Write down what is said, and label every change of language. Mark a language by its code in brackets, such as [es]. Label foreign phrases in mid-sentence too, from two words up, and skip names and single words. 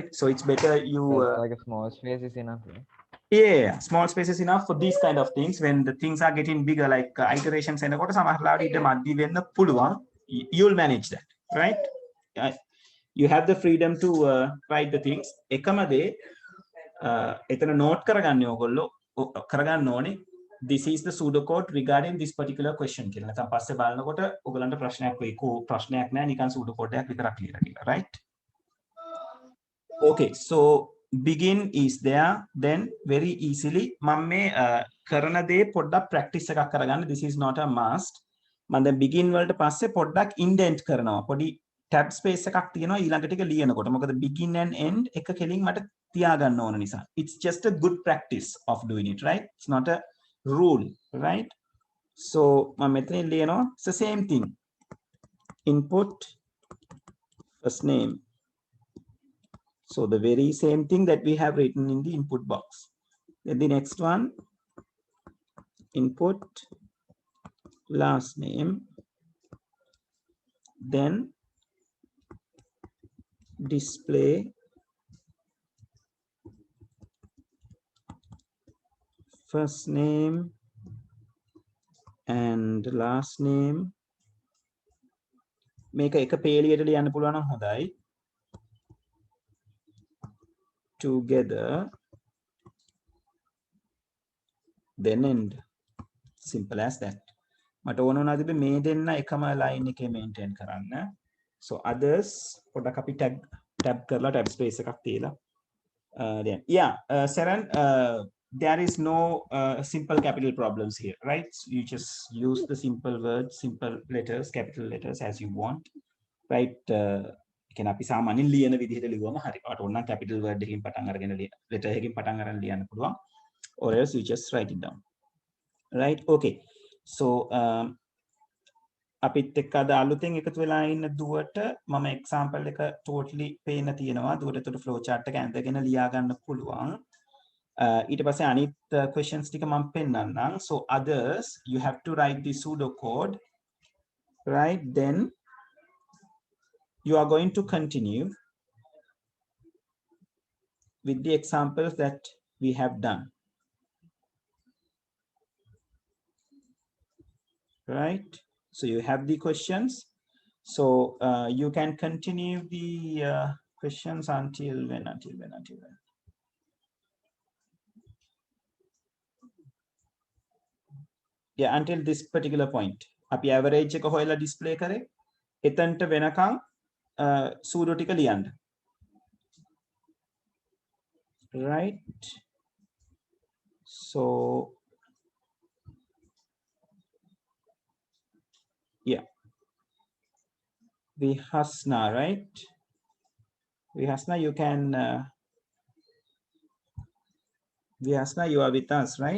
[en] So it's better you That's like a small space is enough, right? yeah, small space is enough for these kind of things. When the things are getting bigger, like iterations and you'll manage that, right? You have the freedom to write the things. [si] එකමදේ එතන note කරගන්න ඕගොල්ලෝ කරගන්න ඕනේ. [en] This is the pseudocode regarding this particular question කියලා. [si] නැත්නම් පස්සේ බලනකොට ඔයගලන්ට ප්‍රශ්නයක් වෙයි. ප්‍රශ්නයක් නැහැ, නිකන් pseudocode එකක් විතරක් ලියලා කියලා, [en] right? Okay, so begin is there, then very easily [si] මම මේ කරන දේ පොඩ්ඩක් practice එකක් කරගන්න. [en] This is not a must. [si] මම දැන් begin වලට පස්සේ පොඩ්ඩක් indent කරනවා. පොඩි tab space එකක් තියෙනවා ඊළඟ ටික ලියනකොට. මොකද [en] begin and end [si] එක කෙලින් මට තියාගන්න ඕන නිසා. [en] It's just a good practice of doing it, right? It's not a rule, right? So [si] මම මෙතනින් ලියනවා [en] it's the same thing. Input first name. So the very same thing that we have written in the input box. Then the next one, input last name, then display first name and last name. [si] මේක එක පේලියට ලියන්න පුළුවන් නම් හොඳයි. [en] Together, then end. Simple as that. [si] මට ඕන වුණා තිබේ මේ දෙන්න එකම line එකේ maintain කරන්න. [en] So others [si] පොඩක් අපි tab කරලා tab space එකක් තියලා [en] then yeah, Saran, there is no simple capital problems here, right? So you just use the simple words, simple letters, capital letters as you want, right? [si] කියන අපි සාමාන්‍යයෙන් ලියන විදිහට ලියුවම හරි. ඔයාලට ඕන නම් capital word එකකින් පටන් අරගෙන letter එකකින් පටන් අරන් ලියන්න පුළුවන්. [en] Or else you just write it down. Right? Okay. So [si] අපිත් එක්ක අද අලුතෙන් එකතු වෙලා ඉන්න දුවට මම example එක totally පේන්න තියෙනවා. දුවට flow chart එක ඇඳගෙන ලියා ගන්න පුළුවන්. ඊට පස්සේ අනිත් questions ටික මම පෙන්නන්නම්. [en] So others you have to write the pseudocode, right? Then you are going to continue with the examples that we have done, right? So you have the questions. So you can continue the questions until when? Yeah, until this particular point. [si] අපි average එක හොයලා display කරේ. එතනට වෙනකන් pseudo ටික ලියන්න. [en] Right? So yeah. Vihasna, right? Vihasna, you can Vihasna, you are with us, right?